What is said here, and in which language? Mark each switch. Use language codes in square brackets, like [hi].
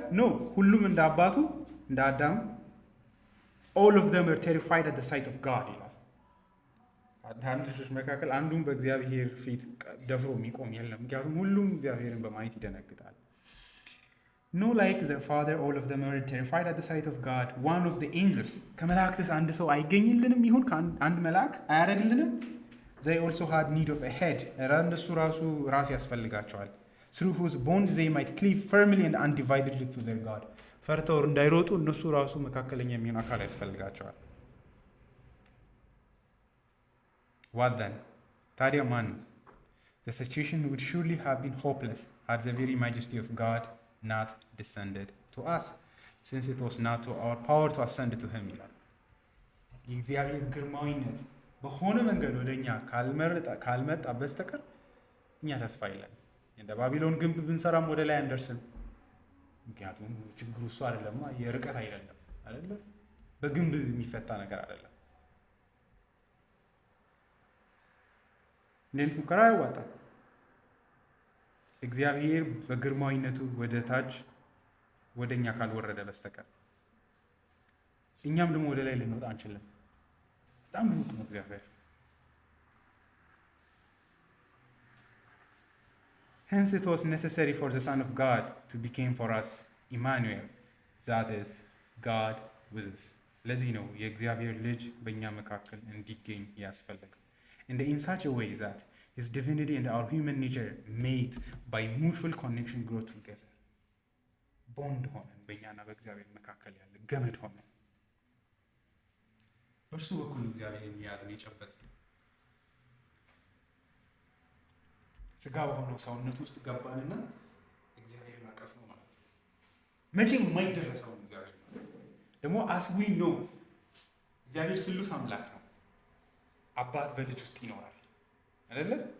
[am] ኖ። ሁሉም እንደ አባቱ እንደ አዳም [en] all of them are terrified at the sight of God [am] ይላል። አዳም ልጆች መካከል አንዱም በእግዚአብሔር ፊት ደፍሮ የሚቆም የለም፣ ምክንያቱም ሁሉም እግዚአብሔርን በማየት ይደነግጣል። [en] no like their father all of them are terrified at the sight of God one of the angels [am] ከመላእክትስ አንድ ሰው አይገኝልንም ይሁን አንድ መልአክ አያደርግልንም? [en] they also had need of a head [am] እነሱ ራስ ያስፈልጋቸዋል [en] through whose bond they might cleave firmly and undividedly to their God [am] ፈርተው እንዳይሮጡ እነሱ ራሱ መካከለኛ የሚሆን አካል ያስፈልጋቸዋል። [en] what then [am] ታዲያ ማን? [en] the situation would surely have been hopeless had the very majesty of God not descended to us since it was not to our power to ascend to him ይላል። [am] የእግዚአብሔር ግርማዊነት በሆነ መንገድ ወደኛ ካልመጣ በስተቀር እኛ ተስፋ የለን። እንደ ባቢሎን ግንብ ብንሰራም ወደ ላይ አንደርስም። ምክንያቱም ችግሩ እሱ አይደለም፣ የርቀት አይደለም፣ በግንብ የሚፈታ ነገር አይደለም። እንዴት ሙከራ ያዋጣል? እግዚአብሔር በግርማዊነቱ ወደ ታች ወደኛ ካልወረደ በስተቀር እኛም ደግሞ ወደ ላይ ልንወጣ አንችልም። በጣም ሩቅ ነው እግዚአብሔር። [en] Hence it was necessary for the Son of God to become for us Emmanuel, that is God with us. [am] ለዚህ ነው የእግዚአብሔር ልጅ በእኛ መካከል እንዲገኝ ያስፈልጋል። [en] And in such a way that his divinity and our human nature made by mutual connection grow together. [am] ቦንድ ሆነን በእኛና በእግዚአብሔር መካከል ያለ ገመድ ሆነን በእርሱ በኩል እግዚአብሔርን የያዝን የጨበጥን ስጋ በሆነው ሰውነት ውስጥ ገባንና እግዚአብሔርን አቀፍ ነው ማለት ነው። መቼም የማይደረሰው እግዚአብሔር ደግሞ [en] as we know [am] እግዚአብሔር ስሉስ አምላክ ነው። አባት በልጅ ውስጥ ይኖራል አይደለ?